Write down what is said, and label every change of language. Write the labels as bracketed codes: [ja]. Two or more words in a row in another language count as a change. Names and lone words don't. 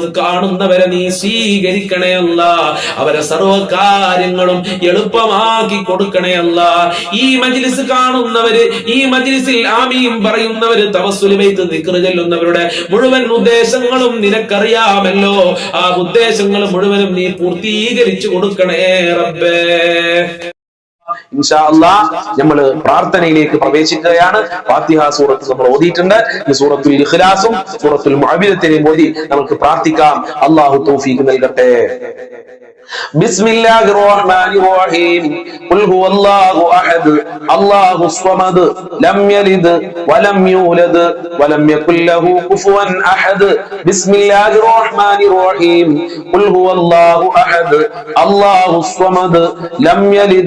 [ml] കാണുന്നവരെ നീ സ്വീകരിക്കണേ അല്ലാഹ് അവരെ സർവ്വ കാര്യങ്ങളും എളുപ്പമാക്കി കൊടുക്കണേ അല്ലാഹ് ഈ മജ്ലിസ് കാണുന്നവര് ഈ മജ്ലിസിൽ ആമീൻ പറയുന്നവര് തവസ്സുൽ ബൈത്ത് ദിക്ർ ചൊല്ലുന്നവരുടെ മുഴുവൻ ഉദ്ദേശങ്ങളും നിനക്കറിയാമല്ലോ ആ ഉദ്ദേശങ്ങൾ മുഴുവനും നീ പൂർത്തീകരിച്ചു കൊടുക്കണേ റബ്ബേ [ar] إن شاء الله [ml] നമ്മൾ പ്രാർത്ഥനയിലേക്ക് പ്രവേശിക്കുകയാണ്. ഫാത്തിഹ സൂറത്ത് നമ്മൾ ഓതിയിട്ടുണ്ട്. ഈ സൂറത്തുൽ ഇഖ്ലാസും സൂറത്തുൽ മുഅവ്വിദത്തിനെയും ഓതി നമുക്ക് പ്രാർത്ഥിക്കാം. അല്ലാഹു തൗഫീഖ് നൽകട്ടെ. [ar] بسم الله الرحمن الرحيم قل هو الله أحد الله الصمد لم يلد ولم يولد ولم يكن له كفوا أحد بسم الله الرحمن الرحيم قل هو الله أحد الله الصمد لم يلد